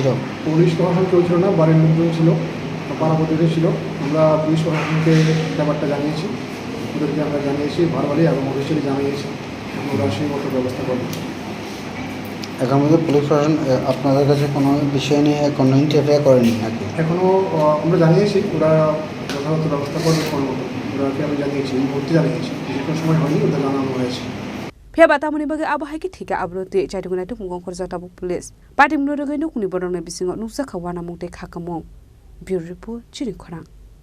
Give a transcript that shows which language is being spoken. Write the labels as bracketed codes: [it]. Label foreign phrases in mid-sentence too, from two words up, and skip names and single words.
[bn] পুলিশ প্রশাসন কেউ ছিল না বাড়ির লোকজন ছিল পাড়া প্রতিবেশী ছিল আমরা পুলিশ প্রশাসনকে ব্যাপারটা জানিয়েছি ওদেরকে আমরা জানিয়েছি ভারবালি এবং অফিসিয়ালি জানিয়েছি ওরা সেই মতো ব্যবস্থা করবেন এখন মধ্যে পুলিশ প্রশাসন আপনাদের কাছে কোনো বিষয় নিয়ে কোনো ইন্টারফেয়ার করেনি নাকি এখনও আমরা জানিয়েছি ওরা যথাযথ ব্যবস্থা করবে কোনো মতো ওরাকে আমি জানিয়েছি এই মুহূর্তে জানিয়েছি কোনো সময় হয়নি ওদের জানানো হয়েছে [trp] Batamuni bagi abahai ki thika abrote chaitungna tu mungong khorja tabu police Patimung no rogoi nukuni borong na bisingo nuksa khawana mungte khakamong Bureau Report Chini Khorang